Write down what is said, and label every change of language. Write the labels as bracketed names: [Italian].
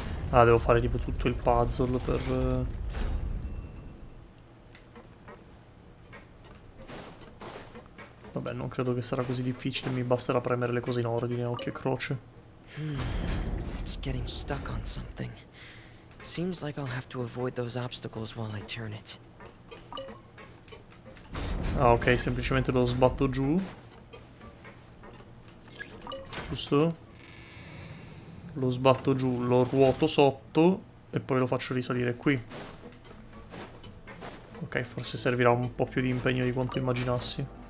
[Italian] Ah, devo fare tipo tutto il puzzle per... Vabbè, non credo che sarà così difficile, mi basterà premere le cose in ordine, occhio e croce. [English] It's getting stuck on something. Seems like I'll have to avoid those obstacles while I turn it. [Italian] Ah, ok, semplicemente lo sbatto giù. Giusto? Lo sbatto giù, lo ruoto sotto e poi lo faccio risalire qui. Ok, forse servirà un po' più di impegno di quanto immaginassi.